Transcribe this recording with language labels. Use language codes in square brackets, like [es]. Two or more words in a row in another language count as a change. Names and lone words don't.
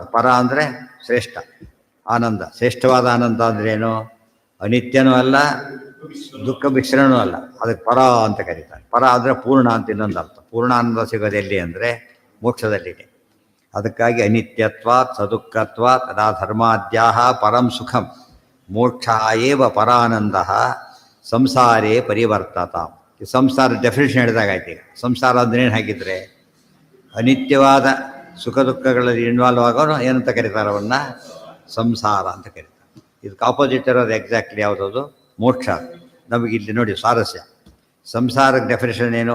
[kn] ಪರ ಅಂದರೆ ಶ್ರೇಷ್ಠ ಆನಂದ. ಶ್ರೇಷ್ಠವಾದ ಆನಂದ ಅಂದ್ರೇನು? ಅನಿತ್ಯನೂ ಅಲ್ಲ, ದುಃಖ ಮಿಶ್ರಣೂ ಅಲ್ಲ. ಅದಕ್ಕೆ ಪರ ಅಂತ ಕರೀತಾರೆ. ಪರ ಅಂದರೆ ಪೂರ್ಣ ಅಂತ ಇನ್ನೊಂದು ಅರ್ಥ. ಪೂರ್ಣ ಆನಂದ ಸಿಗೋದು ಎಲ್ಲಿ ಅಂದರೆ ಮೋಕ್ಷದಲ್ಲಿದೆ. [sa] ಅದಕ್ಕಾಗಿ ಅನಿತ್ಯತ್ವಾತ್ ಸದುಃಖತ್ವಾತ್ ತದಾ ಧರ್ಮಾದ್ಯಾಹ ಪರಂ ಸುಖಂ. ಮೋಕ್ಷ ಏವ ಪರಾನಂದ ಸಂಸಾರೇ ಪರಿವರ್ತತ. [kn] ಈ ಸಂಸಾರ ಡೆಫಿನೇಷನ್ ಹೇಳಿದಾಗಾಯ್ತು. ಈಗ ಸಂಸಾರ ಅಂದ್ರೆ ಏನು ಹಾಗಿದ್ರೆ? ಅನಿತ್ಯವಾದ ಸುಖ ದುಃಖಗಳಲ್ಲಿ ಇನ್ವಾಲ್ವ್ ಆಗೋನು ಏನಂತ ಕರೀತಾರೆ? ಅವನ್ನ ಸಂಸಾರ ಅಂತ ಕರೀತಾರೆ. ಇದಕ್ಕೆ ಆಪೋಸಿಟ್ ಇರೋದು ಎಕ್ಸಾಕ್ಟ್ಲಿ ಯಾವುದದು? ಮೋಕ್ಷ. ನಮಗೆ ಇಲ್ಲಿ ನೋಡಿ ಸ್ವಾರಸ್ಯ. ಸಂಸಾರಕ್ಕೆ ಡೆಫಿನೇಷನ್ ಏನು?